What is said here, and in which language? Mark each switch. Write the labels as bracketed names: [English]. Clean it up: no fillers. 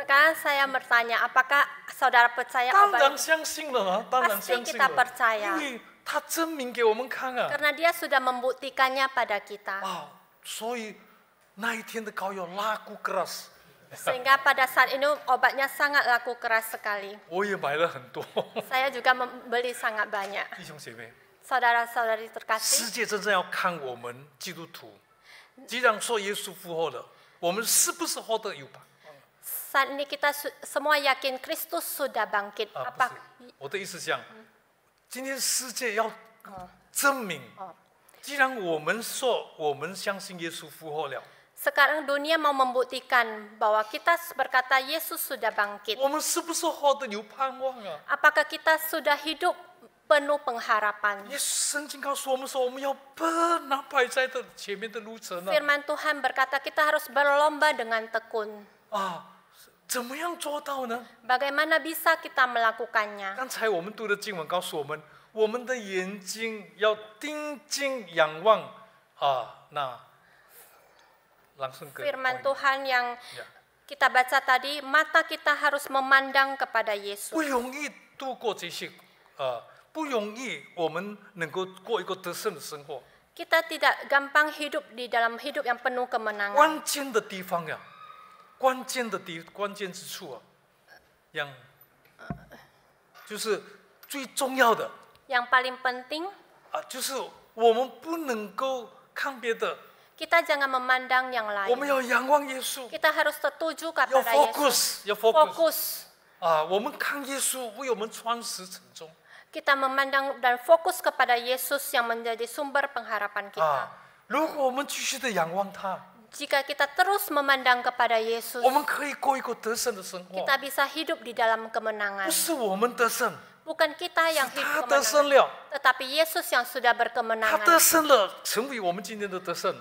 [Indonesian] Sekarang saya bertanya, apakah saudara percaya [Chinese] 当 [Indonesian] obat [Chinese] 然相信了啊，当然 [Indonesian] Pasti [Chinese] 相信 [Indonesian] kita [Chinese] 了， [Indonesian] percaya. [Chinese] 因为他证明给我们看啊。 [Indonesian] karena dia sudah membuktikannya pada kita. [Chinese] 所以那一天的膏药 [Indonesian] laku keras， Sehingga pada saat ini obatnya sangat laku keras sekali. [Chinese] 我也买了很多。 [Indonesian] Saya juga membeli sangat banyak. [Chinese] 弟兄姐妹， [Indonesian] Saudara-saudari [Chinese] 世 [Indonesian] terkasih, [Chinese] 界真正要看我们基督徒，既然说耶稣复活了，我们是不是活得有把？ [Indonesian] saat ini kita semua yakin Kristus sudah bangkit. [Chinese] 不 [Indonesian] Apa [Chinese] 是，我的意思讲，今天世界要证明，既然我们说我们相信耶稣复活了， [Indonesian] Sekarang dunia mau membuktikan bahwa kita berkata Yesus sudah bangkit. [Chinese] 我们是不是活得有盼望啊？ [Indonesian] Apakah kita sudah hidup penuh pengharapan? [Chinese] 耶稣圣经告诉我们说，我们要奔那摆在的前面的路程啊！ [Indonesian] Firman Tuhan berkata kita harus berlomba dengan tekun. [Chinese] 怎么样做到呢？ [Indonesian] Bagaimana bisa kita melakukannya? [Chinese] 刚才我们读的经文告诉我们，我们的眼睛要定睛仰望那 [Indonesian] langsung ke Firman poin. Tuhan yang kita baca tadi, mata kita harus memandang kepada Yesus. [Chinese] 不容易度过这些不容易我们能够过一个得胜的生活。 [Indonesian] Kita tidak gampang hidup di dalam hidup yang penuh kemenangan. [Chinese] 关键的地方呀，关键之处啊，就是最重要的 [Indonesian] Yang paling penting, [Chinese] 啊，就是我们不能够看别的， [Indonesian] kita jangan memandang yang [Chinese] 我们要仰望耶稣， [Indonesian] Kita harus tertuju [Chinese] 要 [Indonesian] kepada Yesus. [Chinese] 要 focus [Indonesian] Fokus. [Chinese] 啊，我们看耶稣为我们穿石成钟 [Indonesian] Kita memandang dan fokus kepada Yesus yang menjadi sumber pengharapan kita. [Chinese] 啊。如果我们继续的仰望他， [Indonesian] Jika kita terus memandang kepada Yesus, [Chinese] 我们可以过一个得胜的生活， [Indonesian] kita bisa hidup di dalam [Chinese] 不 [Indonesian] kemenangan. [Chinese] 是我们得胜， [Indonesian] Bukan kita yang [Chinese] 是 [Indonesian] hidup [Chinese] 他得胜 [Indonesian] kemenangan, [Chinese] 了， [Indonesian] tetapi Yesus yang sudah [Chinese] 他得 [Indonesian] berkemenangan. [Chinese] 胜了，成为我们今天的得胜。